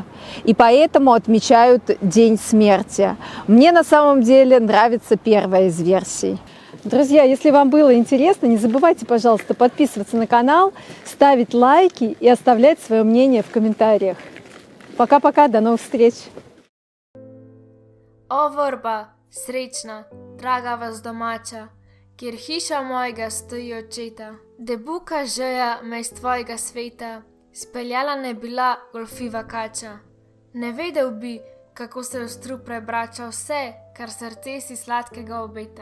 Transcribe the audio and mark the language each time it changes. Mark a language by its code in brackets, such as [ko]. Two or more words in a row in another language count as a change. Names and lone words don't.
[ru] И поэтому отмечают День смерти. Мне на самом деле нравится первая из версий. Друзья, если вам было интересно, не забывайте, пожалуйста, подписываться на канал, ставить лайки и оставлять свое мнение в комментариях. Пока-пока, до новых встреч! [sl] O vrba, srečna, draga vas domača, kjer hiša mojega stoji očeta. Debuka žeja me iz tvojega sveta, speljala ne bila golfiva kača. Ne vedel bi, kako se v strup prebrača vse, kar srce si sladkega obeta.